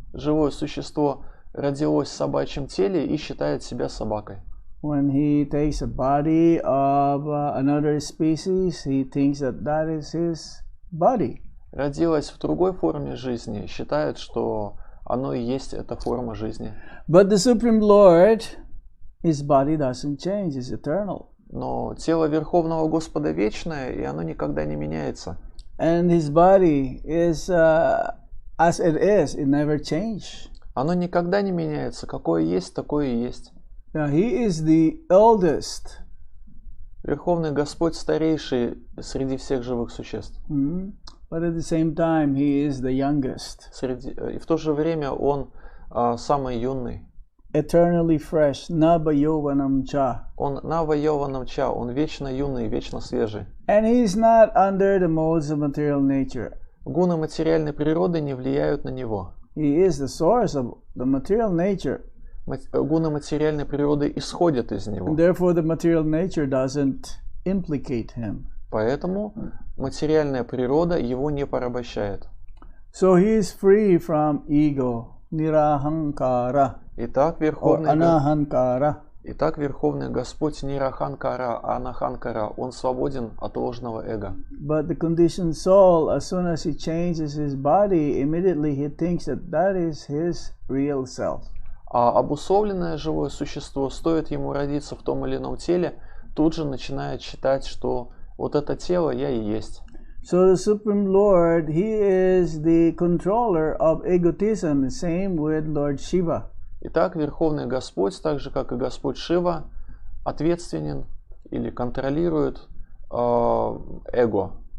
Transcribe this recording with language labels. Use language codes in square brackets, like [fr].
[ru] Живое существо родилось в собачьем теле и считает себя собакой. [en] When he takes a body of another species, he thinks that that is his body. [ru] Родилось в другой форме жизни, считает, что оно и есть эта форма жизни. [en] But the Supreme Lord, his body doesn't change, it's eternal. [ru] Но тело Верховного Господа вечное, и оно никогда не меняется. And his body is as it is, it never changes. Оно никогда не меняется. Какое есть, такое и есть. [en] Now, he is the eldest. [ru] Верховный Господь старейший среди всех живых существ. [en] But at the same time, he is the youngest. [ru] И в то же время Он самый юный. [en] Eternally fresh. [sa] Nava yovanam cha. [ru] Он Нава Йованам Ча. Он вечно юный, вечно свежий. [en] And he is not under the modes of material nature. [ru] Гуны материальной природы не влияют на него. [en] He is the source of the material nature. [ru] Гуны материальной природы исходят из [en] And [ru] него. [en] therefore, the material nature doesn't implicate him. [ru] Поэтому материальная природа его не порабощает. [en] So he is free from ego, nirahankara, [ru] Итак, [en] or [ru] Верховный [en] anahankara. [ru] Господь не Раханкара, а Анаханкара. Он свободен от ложного эго. [en] But the conditioned soul, as soon as he changes his body, immediately he thinks that that is his real self. [ru] А обусловленное живое существо, стоит ему родиться в том или ином теле, тут же начинает считать, что вот это тело я и есть. [en] So the Supreme Lord, he is the controller of egotism, the same with Lord Shiva. [ru] Итак, Верховный Господь, так же как и Господь Шива, ответственен или контролирует эго.